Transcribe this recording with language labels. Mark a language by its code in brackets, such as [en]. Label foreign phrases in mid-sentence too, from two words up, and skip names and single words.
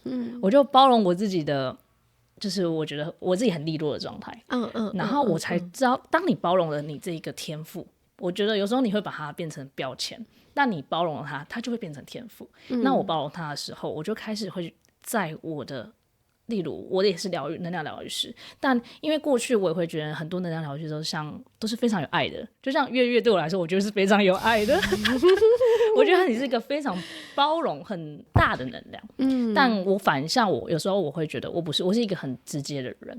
[zh] 我就包容我自己的，就是我覺得我自己很利落的狀態。然後我才知道，當你包容了你這一個天賦，我覺得有時候你會把它變成標籤，但你包容了它，它就会變成天賦。那我包容它的時候，我就開始會在我的，例如我也是能量療癒師，但因為過去我也會覺得很多能量療癒師都是非常有愛的，就像月對我來說，我覺得是非常有愛的。我覺得你是一個非常包容很大的能量。但我反向有时候我會覺得我不是，我是一個很直接的人。